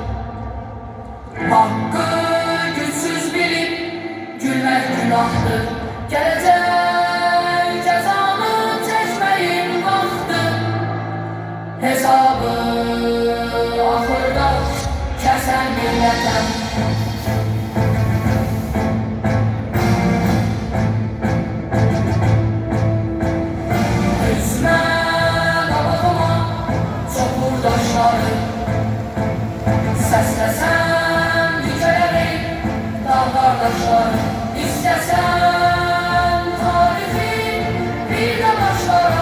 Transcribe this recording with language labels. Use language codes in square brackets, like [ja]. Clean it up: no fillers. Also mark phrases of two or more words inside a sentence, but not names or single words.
[tr] Hakkı güçsüz bilip gülmek günahtır. Gelecek cezanı çekmeyin vakti. Hesabı ahırda kesen milletten. [az] Səsləsən yücələrin dağ qardaşlar, İstəsən tarixin bir də başlara.